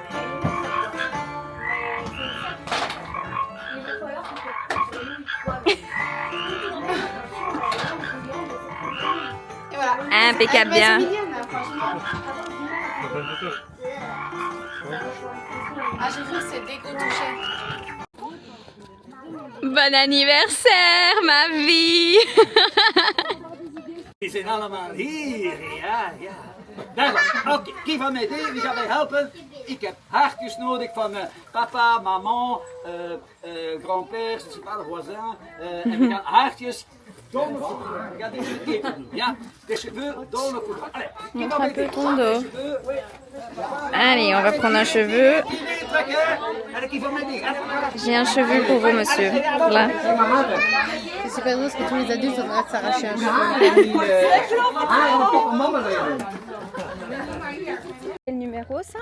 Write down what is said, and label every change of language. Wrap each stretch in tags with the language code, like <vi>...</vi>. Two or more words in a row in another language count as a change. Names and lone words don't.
<fr>Et voilà. Impeccable Elle bien. est mignonne, hein, franchement. Ah, j'ai cru que c'est déco touché. Bon anniversaire, ma vie!</fr> <nl>Die zijn allemaal hier, ja, ja. Daar, oké,</nl> <fr>qui va m'aider,</fr> <nl>wie gaat mij helpen? Ik heb hartjes nodig van papa,</nl> <fr>maman, grand-père, je sais pas, le voisin.</fr> <nl>En we gaan hartjes</nl> <fr>dans le poudre.</fr> <nl>We gaan deze eten doen, ja?</nl> <fr>Des cheveux dans le poudre. Allez, qui va m'aider? ton dos. Des cheveux, oui. Allez, on va prendre un cheveu. Allez, qui va m'aider? Allez, voilà. J'ai un cheveu pour vous, monsieur. Là. C'est super drôle parce que tous les adultes sont en train de s'arracher un cheveu. Quel numéro ça?</fr>